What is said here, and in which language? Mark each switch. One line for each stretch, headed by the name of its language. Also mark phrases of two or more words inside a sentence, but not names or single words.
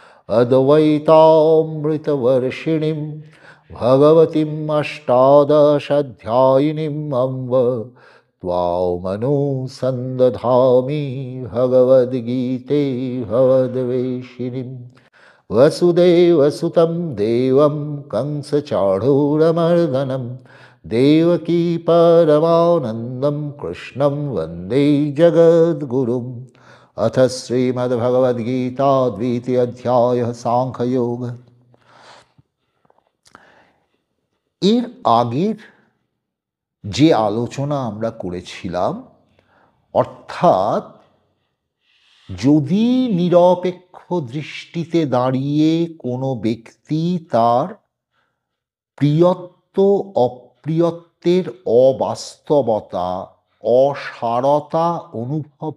Sanskrit: अद्वैतामृतवर्षिणीं भगवतीम् अष्टादशाध्यायिनीम् अम्ब त्वामनुसन्दधामि भगवद्गीते भवद्वेषिणीं वसुदेवसुतं देवं कंसचाणूरमर्दनं देवकी परमानन्दं कृष्णं वन्दे जगद्गुरुम्। अथ श्रीमद्भगवद्गीता द्वितीय अध्याय सांख्ययोग।
Bangla: এর আগের যে আলোচনা আমরা করেছিলাম, অর্থাৎ যদি নিরপেক্ষ দৃষ্টিতে দাঁড়িয়ে কোনো ব্যক্তি তার প্রিয়ত্ব অপ্রিয়ত্বের অবাস্তবতা অসারতা অনুভব